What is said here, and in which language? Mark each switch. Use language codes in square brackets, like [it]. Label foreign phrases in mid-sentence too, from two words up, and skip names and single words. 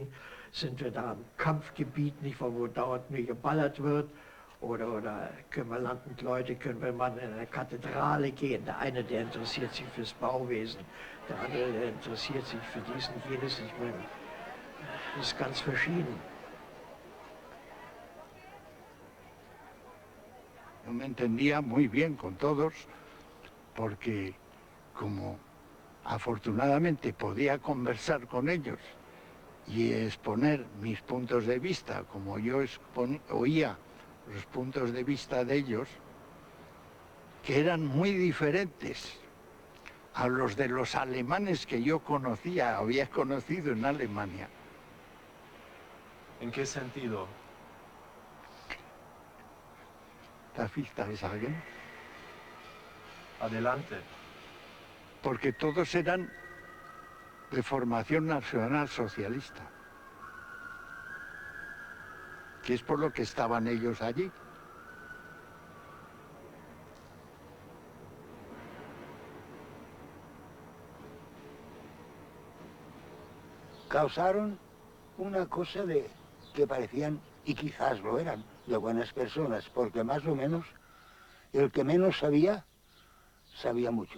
[de] Sind wir da im Kampfgebiet, nicht, wo dauernd nur geballert wird? Oder können wir Land und Leute, können wir mal in eine Kathedrale gehen? Der eine, der interessiert sich fürs Bauwesen, der andere, der interessiert sich für dies und jenes. Ich meine, das ist ganz verschieden. [es] Yo me entendía muy bien con todos porque como afortunadamente podía conversar con ellos y exponer mis puntos de vista, como yo oía los puntos de vista de ellos, que eran muy diferentes a los de los alemanes que yo conocía, había conocido en Alemania. ¿En qué sentido? [de] ¿Darf ich das sagen? [es] Adelante. Porque todos eran de formación nacional socialista, que es por lo que estaban ellos allí. Causaron una cosa de que parecían, y quizás lo eran, de buenas personas, porque más o menos el que menos sabía, sabía mucho.